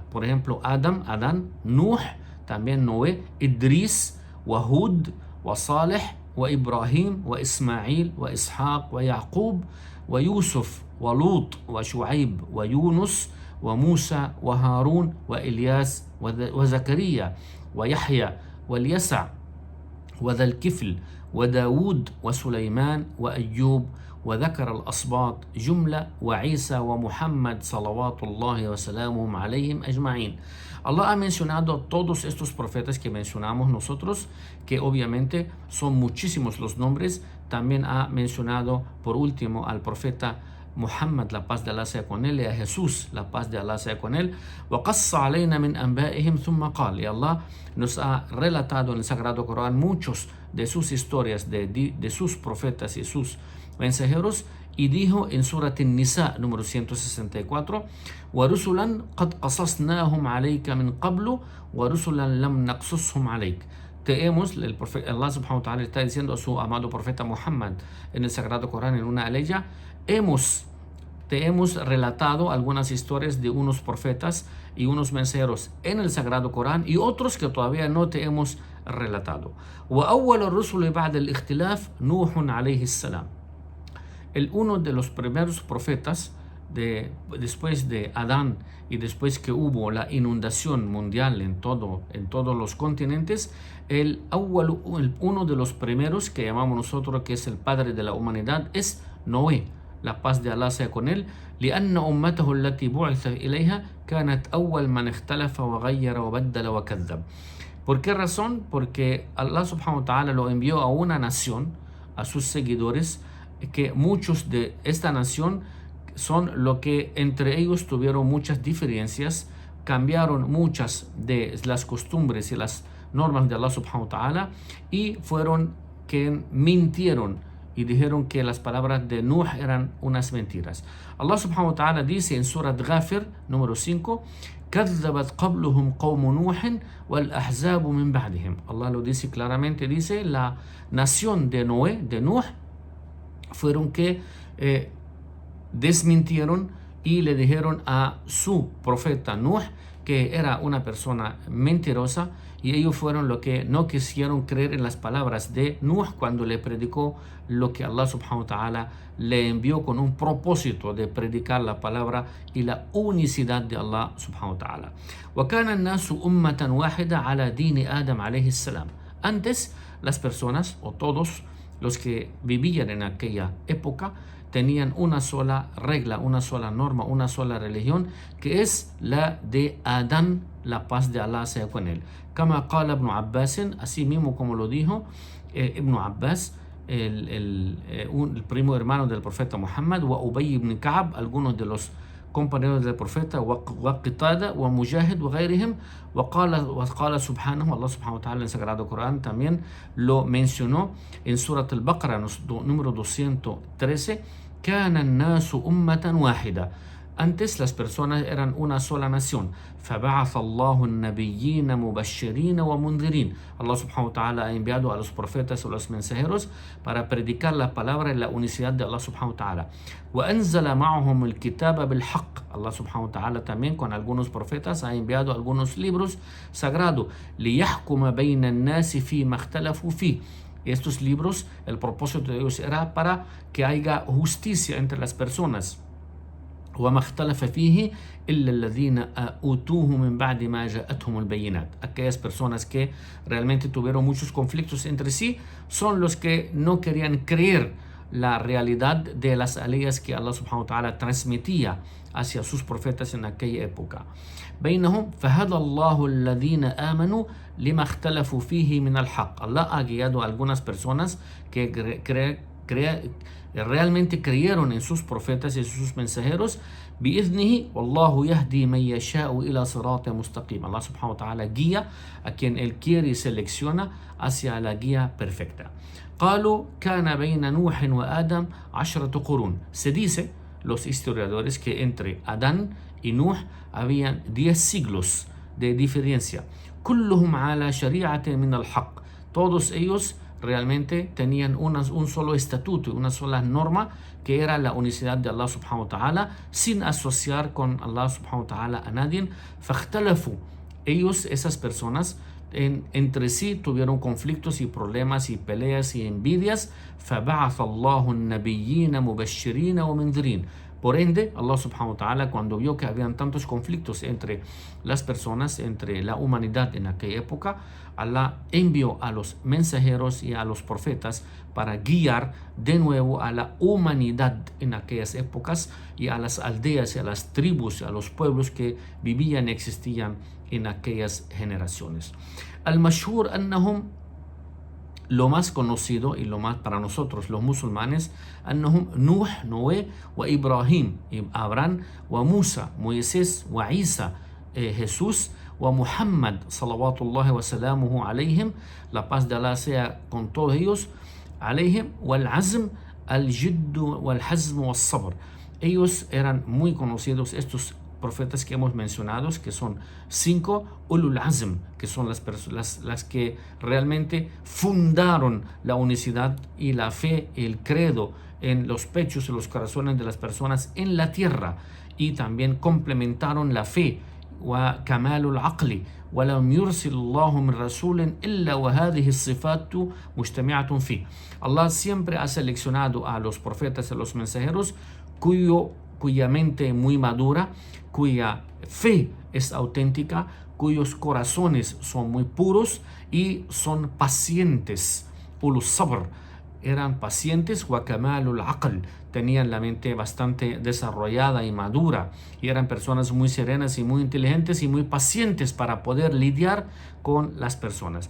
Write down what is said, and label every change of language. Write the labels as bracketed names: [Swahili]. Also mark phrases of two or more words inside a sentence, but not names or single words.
[Spanish] Por ejemplo, Adán, Nuh, también Noé, Idris, Hud, Salih, Ibrahim, Ismail, Ishaq, Yaqub, Yusuf, Lut, Shu'aib, Yunus, [Arabic] وموسى وهارون وإلياس وزكريا ويحيى واليسع وذا الكفل وداود وسليمان وأيوب وذكر الأصباط جملة وعيسى ومحمد صلوات الله وسلامهم عليهم أجمعين. [Spanish] Allah ha mencionado todos estos profetas que mencionamos nosotros, que obviamente son muchísimos los nombres. También ha mencionado por último al profeta Muhammad, la paz de Allah sea con él, y a Jesús, la paz de Allah sea con él. [Arabic] وَقَصَّ عَلَيْنَا مِنْ أَنْبَائِهِمْ ثُمَّ قَالَ. [Spanish] Y Allah nos ha relatado en el Sagrado Corán muchos de sus historias, de sus profetas y sus mensajeros, y dijo en Surat An-Nisa número 164: [Arabic] وَرُسُلًا قَدْ قَصَصْنَاهُمْ عَلَيْكَ مِنْ قَبْلُ وَرُسُلًا لَمْ نَقْصُصْهُمْ عَلَيْكَ. [Spanish] Allah [Arabic] سبحانه وتعالى [Spanish] está diciendo a su amado profeta Muhammad en el Sagrado Corán, en una aleya: te hemos relatado algunas historias de unos profetas y unos mensajeros en el Sagrado Corán, y otros que todavía no te hemos relatado. [Arabic] وأول الرسل بعد الاختلاف نوح عليه السلام. [Spanish] Uno de los primeros profetas después de Adán y después que hubo la inundación mundial en todos los continentes, uno de los primeros que llamamos nosotros, que es el padre de la humanidad, es Noé, la paz de Allah sea con él. [Arabic] لأن أمته التي بعث إليها كانت أول من اختلف وغير وبدل وكذب. [Spanish] ¿Por qué razón? Porque Allah [Arabic] سبحانه وتعالى [Spanish] lo envió a una nación, a sus seguidores, que muchos de esta nación son lo que entre ellos tuvieron muchas diferencias, cambiaron muchas de las costumbres y las normas de Allah [Arabic] سبحانه وتعالى, [Spanish] y fueron que mintieron y dijeron que las palabras de Nuh eran unas mentiras. Allah [Arabic] سبحانه وتعالى [Spanish] dice en Surat Ghafir número 5: [Arabic] كذبت قبلهم قوم نوح والأحزاب من بعدهم. [Spanish] Allah lo dice claramente, dice la nación de Nuh, fueron que desmintieron y le dijeron a su profeta Nuh que era una persona mentirosa, y ellos fueron los que no quisieron creer en las palabras de Nuh cuando le predicó lo que Allah [Arabic] سبحانه وتعالى [Spanish] le envió con un propósito de predicar la palabra y la unicidad de Allah [Arabic] سبحانه وتعالى. وَكَانَ النَّاسُ أُمَّةً وَاحِدَةً عَلَى دِينِ آدَمَ عَلَيْهِ السَّلَامِ. [Spanish] Antes, las personas, o todos los que vivían en aquella época, tenían una sola regla, una sola norma, una sola religión, que es la de Adán, la paz de Allah sea con él. [Arabic] كما قال Ibn Abbas, [Spanish] así mismo como lo dijo Ibn Abbas, el primo hermano del profeta Muhammad, wa Ubay ibn Ka'b, algunos de los compañeros del profeta, [Arabic] وقتادة ومجاهد وغيرهم. وقال سبحانه, [Spanish] Allah [Arabic] سبحانه وتعالى [Spanish] en el Sagrado Corán también lo mencionó en Surat al-Baqarah número 213, [Arabic] كان الناس أمة واحدة. [Spanish] Antes las personas eran una sola nación. [Arabic] فبعث الله النبيين مبشرين ومنذرين. [Spanish] Allah [Arabic] سبحانه وتعالى [Spanish] ha enviado a los profetas o los mensajeros para predicar la palabra y la unicidad de Allah [Arabic] سبحانه وتعالى. وأنزل معهم الكتاب بالحق. [Spanish] Allah [Arabic] سبحانه وتعالى [Spanish] también con algunos profetas ha enviado algunos libros sagrados. [Arabic] ليحكم بين الناس فيما اختلفوا فيه. [Spanish] Estos libros, el propósito de ellos era para que haya justicia entre las personas. [Arabic] وما اختلف فيه إلا الذين أوتوه من بعد ما جاءتهم البينات. [Spanish] Aquellas personas que realmente tuvieron muchos conflictos entre sí son los que no querían creer la realidad de las leyes que Allah [Arabic] سبحانه وتعالى [Spanish] transmitía hacia sus profetas en aquella época. [Arabic] بينهم فهدى الله الذين آمنوا لما اختلفوا فيه من الحق. [Spanish] Allah ha guiado a algunas personas que realmente creyeron en sus profetas y sus mensajeros. [Arabic] بإذنه والله يهدي من يشاء إلى صراط مستقيم. [Spanish] Allah [Arabic] سبحانه وتعالى [Spanish] guía a quien él quiere y selecciona hacia la guía perfecta. [Arabic] قالوا كان بين نوح وآدم 10 قرون. [Spanish] Se dice, los historiadores, que entre Adán y Nuh habían 10 siglos de diferencia. [Arabic] كلهم على شريعة من الحق. [Spanish] Todos ellos realmente tenían un solo estatuto, una sola norma, que era la unicidad de Allah [Arabic] سبحانه وتعالى, [Spanish] sin asociar con Allah [Arabic] سبحانه وتعالى [Spanish] a nadie. [Arabic] فاختلفوا. [Spanish] Ellos, esas personas, entre sí tuvieron conflictos y problemas y peleas y envidias. [Arabic] فبعث الله النبيين مبشرين ومنذرين. [Spanish] Por ende, Allah [Arabic] سبحانه وتعالى, [Spanish] cuando vio que habían tantos conflictos entre las personas, entre la humanidad en aquella época, Allah envió a los mensajeros y a los profetas para guiar de nuevo a la humanidad en aquellas épocas y a las aldeas y a las tribus, a los pueblos que vivían y existían en aquellas generaciones. [Arabic] المشهور أنهم, [Spanish] lo más conocido y lo más para nosotros los musulmanes, [Arabic] أنهم نوح, Noé, وإبراهيم, Abraham, وموسى, Moisés, وعيسى, Jesús, ومحمد صلوات الله وسلامه عليهم, [Spanish] la paz de Allah sea con todos ellos, [Arabic] عليهم, والعزم, الجد والحزم والصبر. [Spanish] Ellos eran muy conocidos, estos profetas que hemos mencionado, que son 5 [Arabic] أولو العزم, [Spanish] que son las que realmente fundaron la unicidad y la fe, el credo en los pechos y los corazones de las personas en la tierra, y también complementaron la fe. [Arabic] وكمال العقل ولم يرسل الله من رسول إلا وهذه الصفة مجتمعة في. [Spanish] Allah siempre ha seleccionado a los profetas y a los mensajeros cuya mente es muy madura, cuya fe es auténtica, cuyos corazones son muy puros y son pacientes. [Arabic] أولو الصبر, [Spanish] eran pacientes. [Arabic] وكمال العقل, [Spanish] tenían la mente bastante desarrollada y madura, y eran personas muy serenas y muy inteligentes y muy pacientes para poder lidiar con las personas.